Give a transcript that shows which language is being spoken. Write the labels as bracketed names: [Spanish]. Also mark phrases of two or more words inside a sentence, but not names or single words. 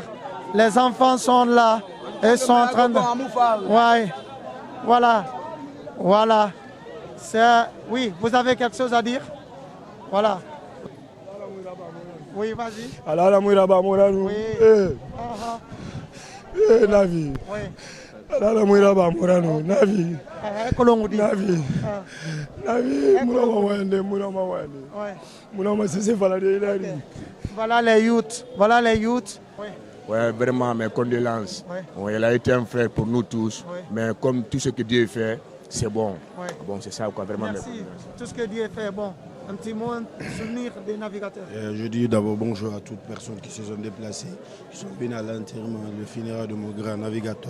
[French] Les enfants sont là. Ils sont en train de... Ouais. Voilà. Voilà. Oui, vous avez quelque chose à dire? Voilà. Oui, vas-y. Alala Mouraba Mouranou. Oui. Navi. Oui. Alala Mouraba Mouranou. Navi. Navi. Navi. Mourama Wende. Mourama Sissé Faladé. Voilà les youths. Voilà les youths. Oui. Ouais, vraiment, mes condoléances. Oui. Ouais, il a été un frère pour nous tous. Oui. Mais comme tout ce que Dieu fait, c'est bon. Oui. Bon, c'est ça, quoi, vraiment. Merci. Tout ce que Dieu fait, bon. Un petit mot, un souvenir des navigateurs. Je dis d'abord bonjour à toutes personnes qui se sont déplacées, qui sont venues à l'enterrement, le funérail de mon grand navigateur.